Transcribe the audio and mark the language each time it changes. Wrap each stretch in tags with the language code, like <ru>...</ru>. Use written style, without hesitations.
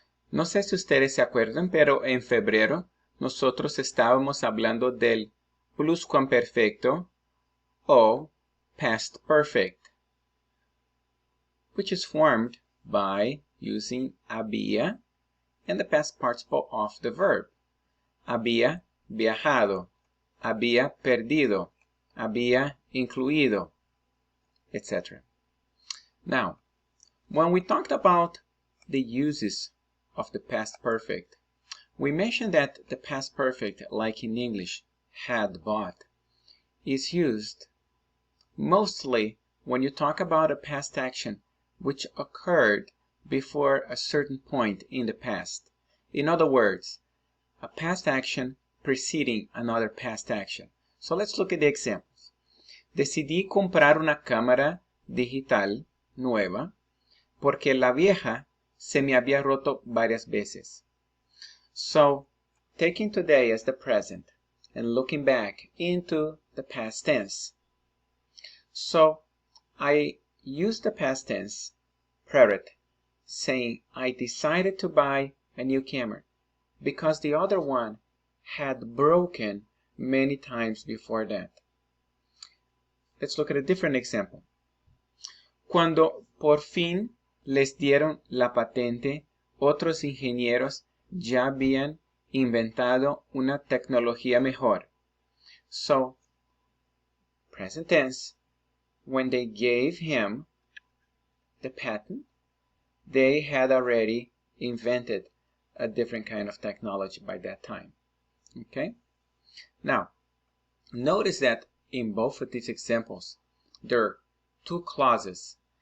<es>No sé si ustedes se acuerdan, pero en febrero nosotros estábamos hablando del pluscuamperfecto o past perfect,</es> <en>which is formed by using había and the past participle of the verb.</en> <es>Había viajado, había perdido, había incluido, etc.</es> <en>Now, when we talked about the uses of the past perfect, we mentioned that the past perfect, like in English, had, bought, is used mostly when you talk about a past action which occurred before a certain point in the past. In other words, a past action preceding another past action. So let's look at the examples.</en> <es>Decidí comprar una cámara digital nueva porque la vieja se me había roto varias veces.</es> <en>So, taking today as the present and looking back into the past tense. So, I use the past tense, preterite, saying I decided to buy a new camera because the other one had broken many times before that. Let's look at a different example.</en> <es>Cuando por fin les dieron la patente, otros ingenieros ya habían inventado una tecnología mejor.</es> <en>So, present tense, when they gave him the patent, they had already invented a different kind of technology by that time. Okay? Now, notice that in both of these examples, there are two clauses.</en>